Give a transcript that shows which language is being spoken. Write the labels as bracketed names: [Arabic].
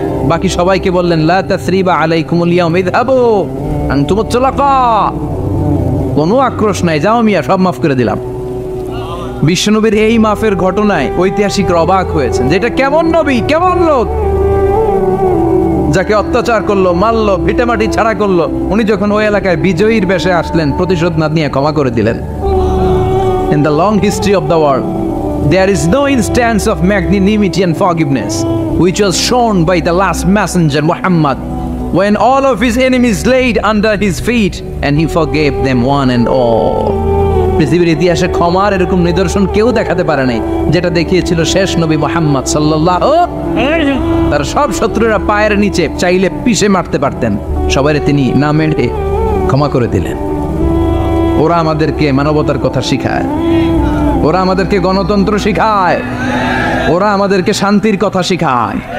[Bangla] বাকি সবাইকে বললেন [Arabic] লা তাসরিবা আলাইকুমুল ইয়াউম ইযহাবু আনতুমুত তুলাকা, [Bangla] কোনো আক্রোশ নাই, যাও মিয়া, সব মাফ করে দিলাম। বিশ্বনবীর এই মাফের ঘটনায় ঐতিহাসিকরা অবাক হয়েছেন, যেটা কেমন নবী, কেমন লোক, যাকে অত্যাচার করলো, মারলো, ভিটেমাটি ছাড়া করলো, উনি যখন ওই এলাকায় বিজয়ীর বেশে আসলেন, প্রতিশোধ না নিয়ে ক্ষমা করে দিলেন। [English] In the long history of the world, there is no instance of magnanimity and forgiveness which was shown by the last messenger Muhammad, when all of his enemies laid under his feet and he forgave them one and all. [Bangla] পৃথিবীর ইতিহাসে ক্ষমার এরকম নিদর্শন কেউ দেখাতে পারে নাই, যেটা দেখিয়েছিল শেষ নবী মুহাম্মদ সাল্লাল্লাহু। তার সব শত্রুরা পায়ের নিচে চাইলে পিষে মারতে পারতেন, সবাইরে তিনি না মেরে ক্ষমা করে দিলেন। ওরা আমাদেরকে মানবতার কথা শিখায়, ওরা আমাদেরকে গণতন্ত্র শিখায়, ওরা আমাদেরকে শান্তির কথা শিখায়।